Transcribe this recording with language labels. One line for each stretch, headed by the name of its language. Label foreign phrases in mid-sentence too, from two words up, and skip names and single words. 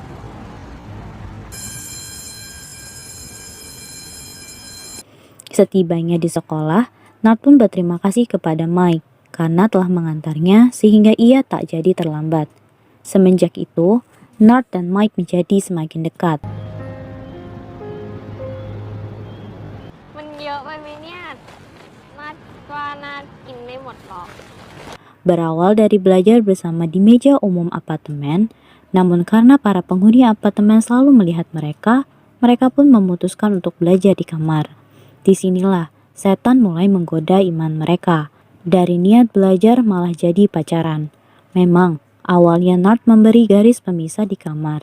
Indonesian: Setibanya di sekolah, Nart pun berterima kasih kepada Mike karena telah mengantarnya sehingga ia tak jadi terlambat. Semenjak itu, Nart dan Mike menjadi semakin dekat.
Thai: มันเยอะไปไหมเนี่ยน่าว่าน่ากินไม่หมดหรอก
Indonesian: Berawal dari belajar bersama di meja umum apartemen, namun karena para penghuni apartemen selalu melihat mereka, mereka pun memutuskan untuk belajar di kamar. Disinilah setan mulai menggoda iman mereka. Dari niat belajar malah jadi pacaran. Memang, awalnya Nart memberi garis pemisah di kamar.